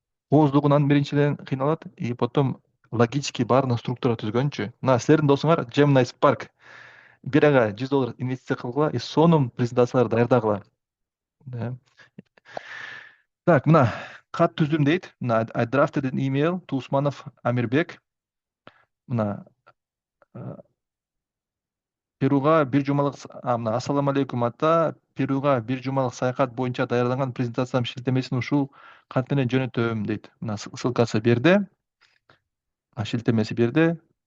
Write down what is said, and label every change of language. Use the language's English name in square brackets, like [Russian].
[Kyrgyz] Кооздугунан биринчиден кыйналат, [Russian] и потом [Kyrgyz] логически баарына структура түзгөнчү. Мына силердин досуңар Gemini Spark бир айга $100 инвестиция кылгыла, и сонун презентациялар даярдагыла. Да. Так, мына кат түздүм дейт. Мына [English] I drafted an email to Usmanov Amirbek. [Kyrgyz] Мына Перуга бир жумалык, мына ассаламу алейкум ата, Перуга бир жумалык саякат боюнча даярданган презентациянын шилтемесин ушул кат менен жөнөтөм дейт. Мына ссылкасы берди. Шилтемеси берди.